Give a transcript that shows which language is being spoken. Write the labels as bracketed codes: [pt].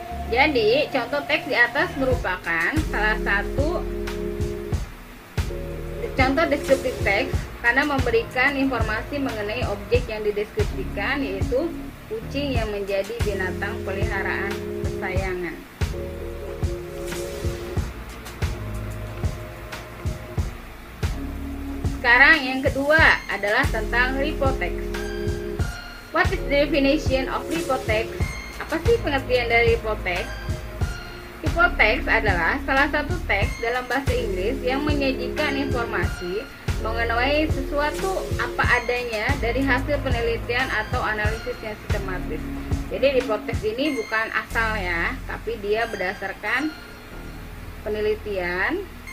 [id] Jadi contoh teks di atas merupakan salah satu contoh deskriptif teks karena memberikan informasi mengenai objek yang dideskripsikan, yaitu kucing yang menjadi binatang peliharaan kesayangan. Sekarang yang kedua adalah tentang repotext. [en] What is the definition of repotext? [id] Apa sih pengertian dari repotext? Repotext adalah salah satu teks dalam bahasa Inggris yang menyajikan informasi mengenai sesuatu apa adanya dari hasil penelitian atau analisis yang sistematis. Jadi repotext ini bukan asal ya, tapi dia berdasarkan penelitian.